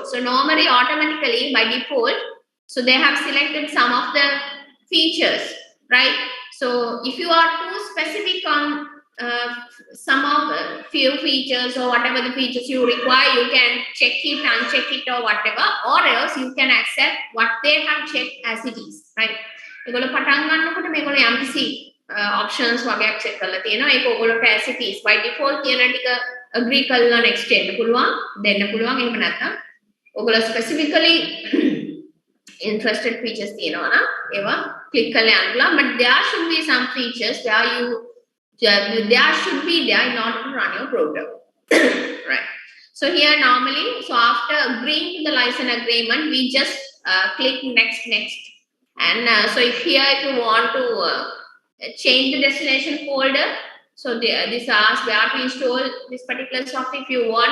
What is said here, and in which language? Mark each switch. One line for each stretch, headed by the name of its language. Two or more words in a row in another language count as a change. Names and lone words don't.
English: So normally, automatically by default, so they have selected some of the features, right? So if you are too specific on some of the few features or whatever the features you require, you can check it, uncheck it, or whatever, or else you can accept what they have checked as it is, right?
Sinhala: ඒගොල්ලෝ පටන් ගන්නකොට මේගොල්ලෝ යම්කිසි options වගේක් check කරලා තියෙනවා. ඒක ඔයගොල්ලෝට
English: as it is by default
Sinhala: කියන ටික agree කරලා next එන්න පුළුවන්, දෙන්න පුළුවන්. එහෙම නැත්නම් ඔයගොල්ලෝ
English: specifically interested features
Sinhala: තියෙනවා නම් ඒවා click කරලා යන්න පුළුවන්.
English: But there should be some features where there should be there in order to run your program. Right. So here normally, so after agreeing to the license agreement, we just click next. And so if you want to change the destination folder, so this asks where to install this particular software if you want.